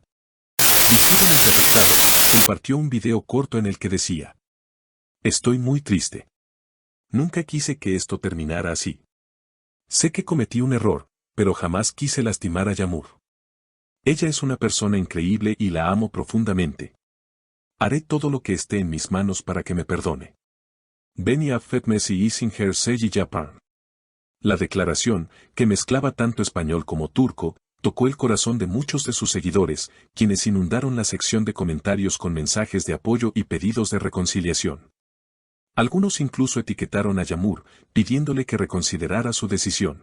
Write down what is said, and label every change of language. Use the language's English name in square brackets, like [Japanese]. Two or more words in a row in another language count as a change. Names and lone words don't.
[Spanish] Visiblemente afectado, compartió un video corto en el que decía: "Estoy muy triste. Nunca quise que esto terminara así. Sé que cometí un error, pero jamás quise lastimar a Yağmur. Ella es una persona increíble y la amo profundamente. Haré todo lo que esté en mis manos para que me perdone. [Turkish] Beni affetmesi izin her şeyi yaparım". [Spanish] La declaración, que mezclaba tanto español como turco, tocó el corazón de muchos de sus seguidores, quienes inundaron la sección de comentarios con mensajes de apoyo y pedidos de reconciliación. Algunos incluso etiquetaron a Yağmur, pidiéndole que reconsiderara su decisión.